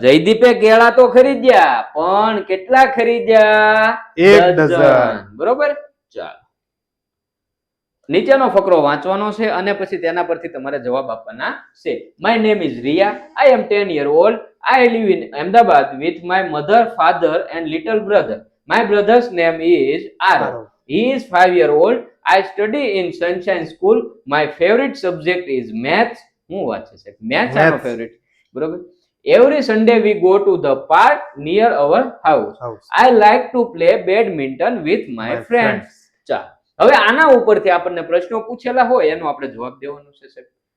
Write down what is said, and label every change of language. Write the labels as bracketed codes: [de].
[gu] જયદીપે કેળા તો ખરીદ્યા પણ કેટલા ખરીદ્યા? 1 ડઝન. બરોબર. ચાલો, નીચેનો ફકરો વાંચવાનો છે અને પછી તેના પરથી તમારે જવાબ આપવાના છે. [en] My name is Riya. I am 10 years old. I live in Ahmedabad with my mother, father and little brother. My brother's name is Arav. He is 5 years old. I study in Sunshine School. My favorite subject is maths. [gu] હું વાંચે છે maths આનો favourite. બરોબર. [en] Every Sunday we go to the park near our house. I like to play badminton with my friends. [gu] ચાલો, હવે આના ઉપરથી આપણને પ્રશ્નો પૂછેલા હોય એનો આપણે જવાબ દેવાનો છે સાહેબ.